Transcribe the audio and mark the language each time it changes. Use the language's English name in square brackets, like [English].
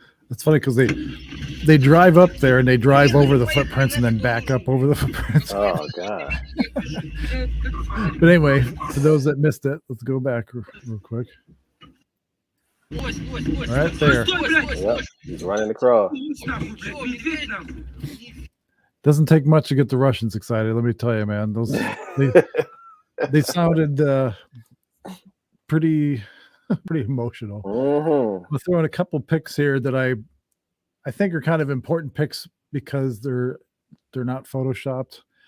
[English] It's funny because they drive up there and they drive over the footprints and then back up over the footprints. Oh God. But anyway, for those that missed it, let's go back real quick. [Russian] Лось. [English] Right there. Yep. He's running across. [Russian] Лось нахуй, блядь, медведь нахуй. [English] Doesn't take much to get the Russians excited. Let me tell you, man. Those they sounded pretty emotional. Mm-hmm. We'll throw in a couple picks here that I think are kind of important picks because they're not photoshopped.